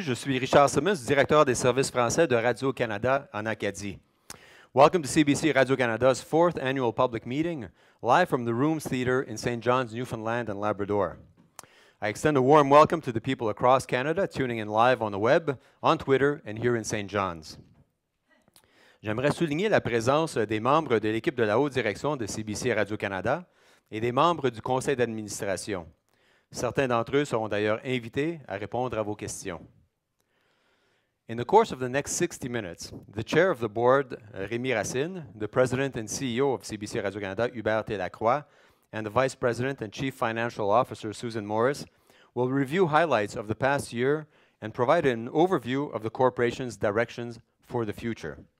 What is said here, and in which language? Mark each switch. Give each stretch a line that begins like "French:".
French: Je suis Richard Simmons, directeur des services français de Radio-Canada en Acadie.
English: Welcome to CBC Radio-Canada's 4th annual public meeting, live from the Rooms Theatre in St. John's, Newfoundland and Labrador. I extend a warm welcome to the people across Canada tuning in live on the web, on Twitter, and here in St. John's.
French: J'aimerais souligner la présence des membres de l'équipe de la haute direction de CBC Radio-Canada et des membres du conseil d'administration. Certains d'entre eux seront d'ailleurs invités à répondre à vos questions.
English: In the course of the next 60 minutes, the chair of the board, Rémi Racine, the president and CEO of CBC Radio-Canada, Hubert Lacroix, and the vice president and chief financial officer, Susan Morris, will review highlights of the past year and provide an overview of the corporation's directions for the future.